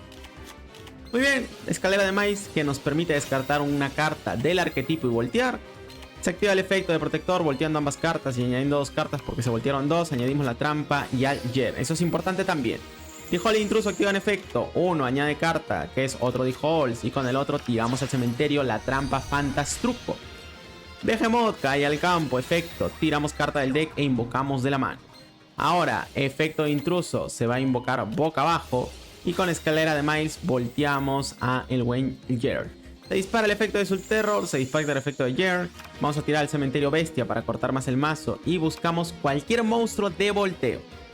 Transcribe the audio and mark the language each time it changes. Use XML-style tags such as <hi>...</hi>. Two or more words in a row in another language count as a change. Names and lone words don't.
<es>Muy bien, escalera de maíz que nos permite descartar una carta del arquetipo y voltear. Se activa el efecto de protector volteando ambas cartas y añadiendo dos cartas porque se voltearon dos. Añadimos la trampa y al Jer. Eso es importante también. D-Hole e intruso activan efecto. Uno añade carta, que es otro D-Holes, y con el otro tiramos al cementerio la trampa Fantastruco. Behemoth cae al campo, efecto, tiramos carta del deck e invocamos de la mano. Ahora, efecto de intruso se va a invocar boca abajo y con escalera de Miles volteamos a el buen Jer. Se dispara el efecto de Soul Terror, se dispara el efecto de Jer. Vamos a tirar al cementerio bestia para cortar más el mazo y buscamos cualquier monstruo de volteo.</es>